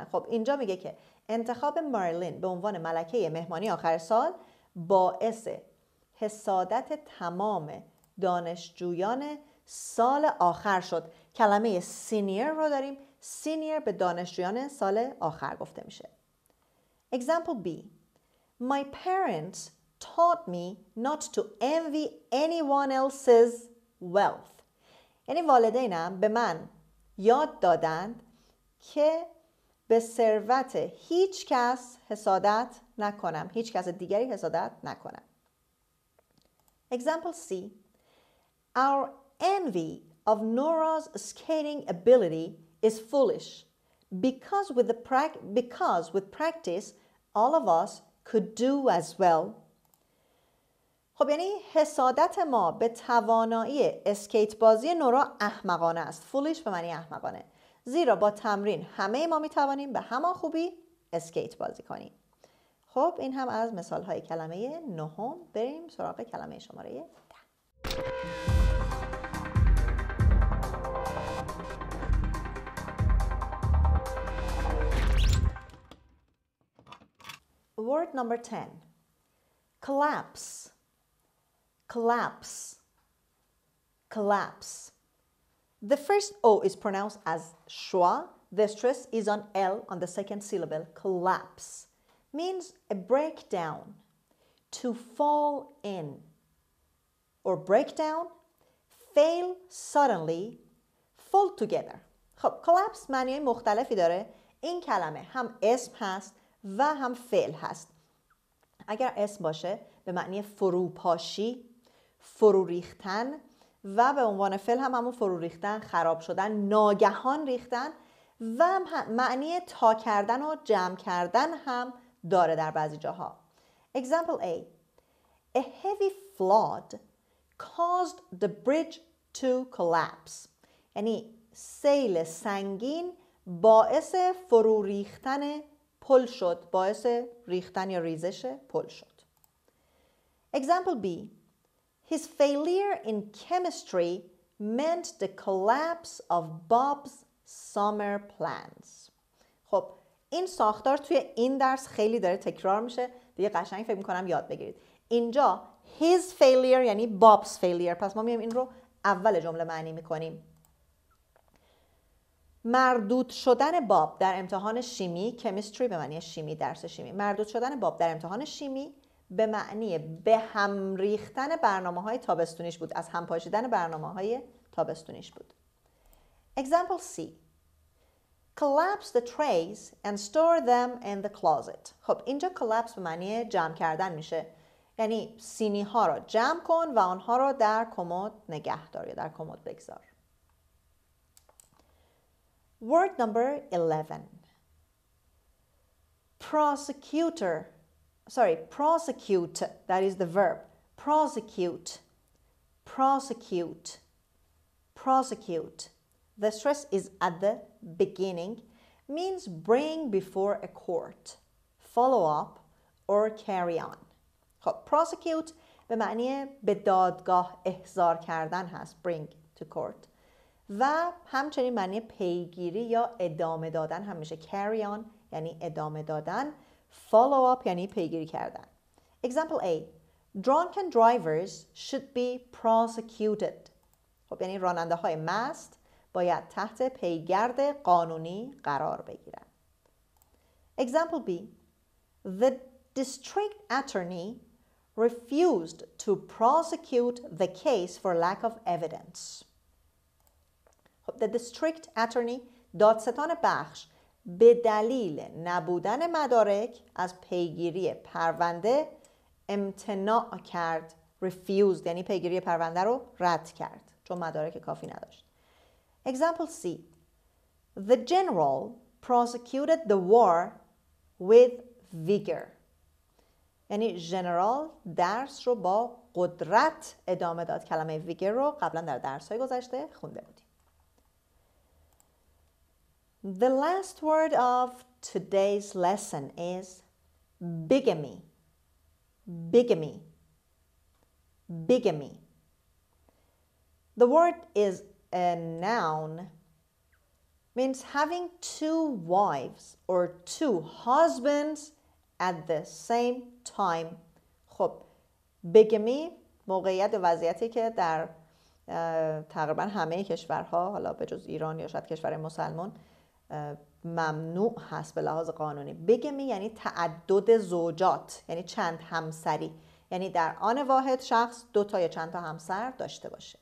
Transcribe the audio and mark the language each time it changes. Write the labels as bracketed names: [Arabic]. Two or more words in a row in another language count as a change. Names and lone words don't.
[Persian] خب اینجا میگه که انتخاب ماریلین به عنوان ملکه مهمانی آخر سال باعث حسادت تمام دانشجویان سال آخر شد. کلمه سینیر رو داریم. سینیر به دانشجویان سال آخر گفته میشه. [English] Example B. My parents taught me not to envy anyone else's wealth. [Persian] یعنی والدینم به من یاد دادند که به ثروت هیچ کس حسادت نکنم، هیچ کس دیگری حسادت نکنم. [English] Example C. Our envy of Nora's skating ability is foolish because with practice all of us could do as well. [Persian] خب یعنی حسادت ما به توانایی اسکیت بازی نورا احمقانه است. foolish به معنی احمقانه، زیرا با تمرین همه ما می توانیم به همان خوبی اسکیت بازی کنیم. خب این هم از مثال های کلمه نهم. بریم سراغ کلمه شماره 10. [English] Word number 10. Collapse. Collapse. Collapse. The first O is pronounced as schwa, the stress is on L, on the second syllable. Collapse means a breakdown, to fall in, or break down, fail suddenly, fall together. [Persian] خب collapse معنی مختلفی داره. این کلمه هم اسم هست و هم فعل هست. اگر اسم باشه به معنی فروپاشی، فرو ریختن، و به عنوان فعل هم همون فرو ریختن، خراب شدن، ناگهان ریختن، و معنی تا کردن و جمع کردن هم داره در بعضی جاها. [English] Example A. A heavy flood caused the bridge to collapse. [Persian] یعنی سیل سنگین باعث فرو ریختن پل شد، باعث ریختن یا ریزش پل شد. [English] Example B. His failure in chemistry meant the collapse of Bob's summer plans. [Persian] خب این ساختار توی این درس خیلی داره تکرار میشه، دیگه قشنگ فکر میکنم یاد بگیرید. اینجا [English] his failure [Persian] یعنی [English] Bob's failure، [Persian] پس ما میایم این رو اول جمله معنی میکنیم. مردود شدن باب در امتحان شیمی، کمیستری به معنی شیمی، درس شیمی. مردود شدن باب در امتحان شیمی به معنی به هم ریختن برنامه‌های تابستونیش بود، از هم پاشیدن برنامه‌های تابستونیش بود. [English] Example C. Collapse the trays and store them in the closet. [Persian] خب اینجا collapse به معنی جمع کردن میشه، یعنی سینی ها رو جمع کن و آنها رو در کمد نگه دار یا در کمد بگذار. [English] Word number 11. Prosecute, that is the verb. Prosecute, prosecute, prosecute. The stress is at the beginning, means bring before a court, follow up, or carry on. [Persian] خب prosecute به معنی به دادگاه احضار کردن هست، [English] bring to court. [Persian] و همچنین معنی پیگیری یا ادامه دادن هم میشه. [English] carry on [Persian] یعنی ادامه دادن، [English] follow up [Persian] یعنی پیگیری کردن. [English] Example A. Drunken drivers should be prosecuted. [Persian] خب یعنی راننده های مست باید تحت پیگرد قانونی قرار بگیرن. [English] Example B. The district attorney refused to prosecute the case for lack of evidence. The district attorney [Persian] دادستان بخش به دلیل نبودن مدارک از پیگیری پرونده امتناع کرد. refused یعنی پیگیری پرونده رو رد کرد چون مدارک کافی نداشت. [English] Example C. The general prosecuted the war with vigor. [Persian] یعنی ژنرال درس رو با قدرت ادامه داد. کلمه vigor رو قبلا در درس‌های گذشته خونده بودیم. [English] The last word of today's lesson is bigamy. Bigamy. Bigamy. The word is a noun, means having two wives or two husbands at the same time. [Persian] خب bigamy موقعیت و وضعیتی که در تقریبا همه کشورها، حالا به جز ایران یا شاید کشور مسلمان، ممنوع هست به لحاظ قانونی. bigamy یعنی تعدد زوجات، یعنی چند همسری، یعنی در آن واحد شخص دو تا یا چند تا همسر داشته باشه.